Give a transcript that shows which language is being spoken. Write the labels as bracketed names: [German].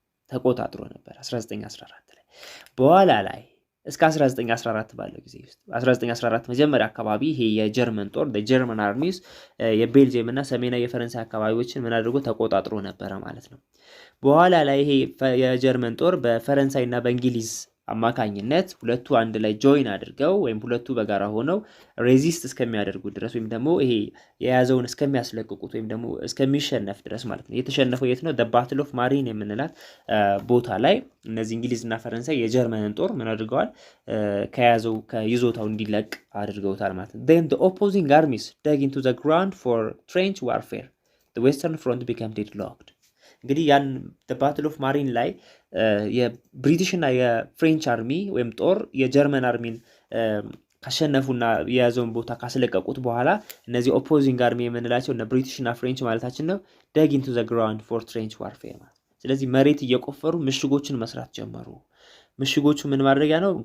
[Amharic] 1914 ላይ። በኋላ ላይ እስከ 1914 ባለው ጊዜ ውስጥ 1914 መጀመሪያ አካባቢ ይሄ የጀርመን ጦር የጀርመን አርሚስ የቤልጅየም እና ሰሜናዊ የፈረንሳይ አካባቢዎችን ምን አድርጎ ተቆጣጥሮ ነበረ ማለት ነው። በኋላ ላይ ይሄ የጀርመን ጦር በፈረንሳይ እና በእንግሊዝ አማካኝነት ሁለቱ አንድ ላይ ጆይን አድርገው ወይም ሁለቱ በጋራ ሆነው ሬዚስት እስከሚያደርጉ ድረስ ወይም ደግሞ ይሄ የያዘውን እስከሚያስለቅቁት ወይም ደግሞ እስከሚሸነፍ ድረስ ማለት ነው። የተሸነፈው የት ነው? ባትል ኦፍ ማሪን የምንላት ቦታ ላይ እነዚህ እንግሊዝና ፈረንሳይ የጀርመንን ጦር ምን አድርገዋል? ከያዘው ከይዞታው እንዲለቅ አድርገውታል ማለት ነው። [English] then the opposing armies dug into the ground for trench warfare. the western front became deadlocked. [Amharic] እንግዲህ ያን ባትል ኦፍ ማሪን ላይ የብሪቲሽ እና የፍሬንች አርሚ ወይም ጦር የጀርመን አርሚን ካሸነፉና የያዘውን ቦታ ካስለቀቁት በኋላ እነዚህ ኦፖዚንግ አርሚ የምንላቸው እና ብሪቲሽ እና ፍሬንች ማለታችን ነው [English] dug into the ground for trench warfare [Amharic] ማለት። ስለዚህ መሬት እየቆፈሩ ምሽጎችን መስራት ጀመሩ። ምሽጎቹ ምን ማድረጊያ ነው?